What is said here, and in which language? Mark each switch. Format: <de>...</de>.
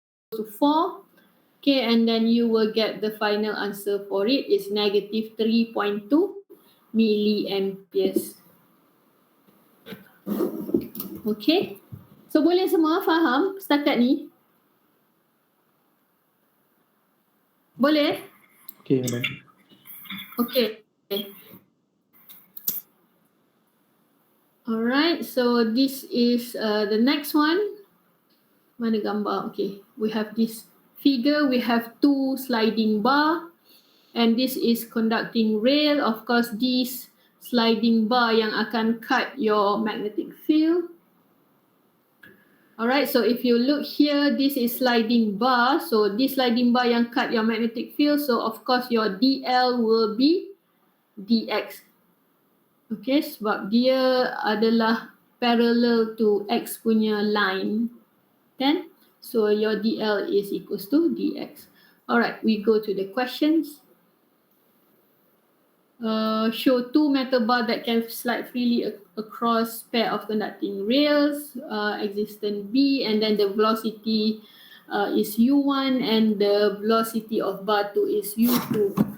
<en>to 4. Okay, and then you will get the final answer for it is negative 3.2 milliamperes.</en> <ms>Okay, so boleh semua faham setakat ni? Boleh?</ms> <en>Okay, madam. Okay. Alright, so this is the next one.</en> <ms>Mana gambar?</ms> <en>Okay, we have this figure. We have 2 sliding bar, and this is conducting rail. Of course, this sliding bar yang akan cut your magnetic field. Alright, so if you look here, this is sliding bar. So this sliding bar yang cut your magnetic field. So of course your DL will be DX.</en> <ms>Okay, sebab dia adalah</ms> <en>parallel to X</en> <ms>punya line. Kan?</ms> <en>So your DL is equals to DX. Alright, we go to the questions. Show 2 metal bar that can slide freely across pair of conducting rails, existent B, and then the velocity is U1 and the velocity of bar 2 is U2.</en>